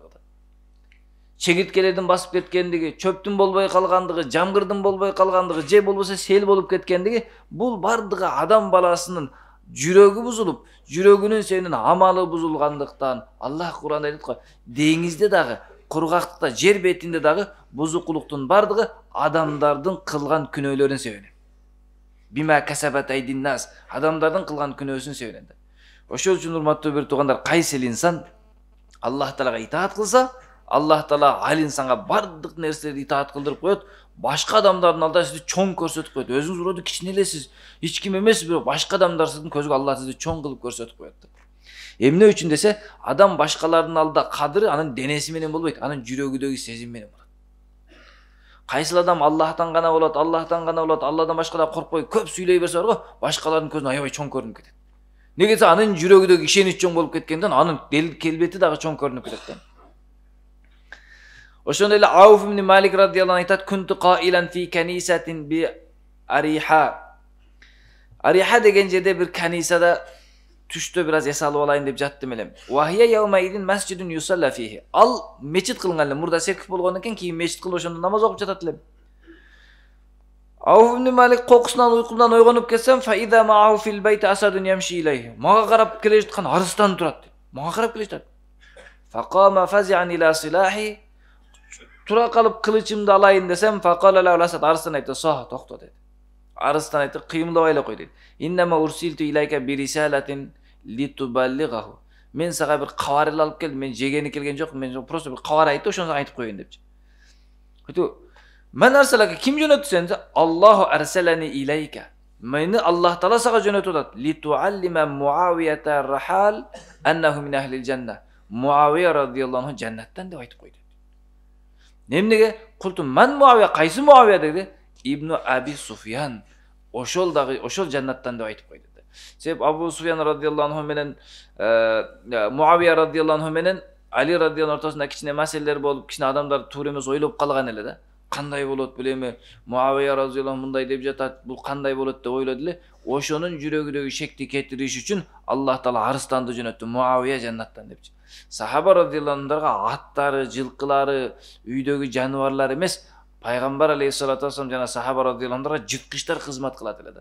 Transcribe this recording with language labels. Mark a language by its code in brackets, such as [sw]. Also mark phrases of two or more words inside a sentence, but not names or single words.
[ky] Чегирткелердин басып кеткендиги, чөптүн болбой калгандыгы, жамгырдын болбой калгандыгы, же болбосо сел болуп кеткендиги, бул бардыгы адам баласынын жүрөгү бузулуп, жүрөгүнүн сенин амалы бузулгандыктан Аллах Кур'анда айтат го, деңизде дагы, кургактыкта, жер бетинде дагы бузукулуктун бардыгы адамдардын кылган күнөөлөрүн себебинен. [ar] بما كسبت أيدي الناس, [ky] адамдардын кылган күнөөсүн себебинен. Ошол үчүн урматтуу бир туугандар, кайсы инсан Аллах Таалага итаат кылса, Аллах Таала ал инсанга бардык нерселерди итаат кылдырып коет, башка адамдардын алдында сизди чоң көрсөтүп коет. Өзүңүз уроду кичине элесиз, эч ким эмессиз, бирок башка адамдар сиздин көзгө Аллах сизди чоң кылып көрсөтүп коет. Эмне үчүн десе, адам башкалардын алдында кадыры анын денеси менен болбойт, анын жүрөгүдөгү сезим менен болот. Кайсыл адам Аллахтан гана болот, Алладан башка да коркпой көп сүйлөй берсе барго, башкалардын көзүнө аябай чоң көрүнүп кетет. Неге десе, анын жүрөгүдөгү ишенич чоң болуп кеткенден, анын келбети дагы чоң көрүнүп кетет. Ошондой эле Ауф ибн Малик радияллаху айтат, [ar] "كنت قائلا في كنيسة بأريحا." [ky] Ariha деген жерде бир канисада түштө бир аз эс алып алайын деп жаттым элем. [ar] وهي يومئذ مسجد يصلى فيه. [ky] Ал мечит кылган эле, мурда серкип болгондон кийин мечит кылып ошондо намаз окуп жатат элем. Ауф ибн Малик кокусунан уйкумдан ойгонуп кетсем, [ar] فإذا معه في البيت أسد يمشي إليه. [ky] Мага карап келе жаткан арыстан турат. Мага карап келе жатат. [ar] فقام فزعا إلى سلاحه. [ky] Тура калып кылычымды алайын десем, [ar] فقال له الأسد, [ky] арыстан айтты, "Сох, токто" деди. Арыстан айтты, "Кыймылдабай эле кой" деди. [ar] "إنما أرسلت إليك برسالة لتبلغها." [ky] Мен сага бир кабар алып келдим, мен жегени келген жок, мен просто бир кабар айтты, ошону айтып коеюн депчи. Айтты, [ar] "من أرسلك [ky] ким жөнөттү сени?" [ar] "الله أرسلني إليك." [ky] Мени Аллах Таала сага жөнөтүп атат. [ar] "لتعلم معاوية الرجل أنه من أهل الجنة." [ky] Муавия [ar] رضي الله عنه [ky] жаннаттан деп айтып койду. Немнеге? [ar] قلت من معاوية, [ky] кайсы Муавия деди? Ибн Аби Суфьян. Ошол дагы, ошол жаннаттан деп айтып койду. Себеп Абу Суфьян [ar] رضي الله عنه [ky] менен Муавия [ar] رضي الله عنه [ky] менен Али [ar] رضي الله عنه [ky] ортосунда кичине маселелер болуп, кичине адамдар туура эмес ойлоп калган эле да. Кандай болот бул эми? Муавия [ar] رضي الله عنه [ky] мындай деп жатат, бул кандай болот деп ойлоду эле. Ошонун жүрөгүдөгү шекти кетириш үчүн Аллах Таала арыстанды жөнөттү, Муавия жаннаттан депчи. Сахаба [ar] رضي الله عنهم [ky] аттары, жылкылары, үйдөгү жаныбарлар эмес, Пайгамбар [ar] عليه الصلاة والسلام [ky] жана сахаба [ar] رضي الله عنهم [ky] жырткычтар кызмат кылат эле да.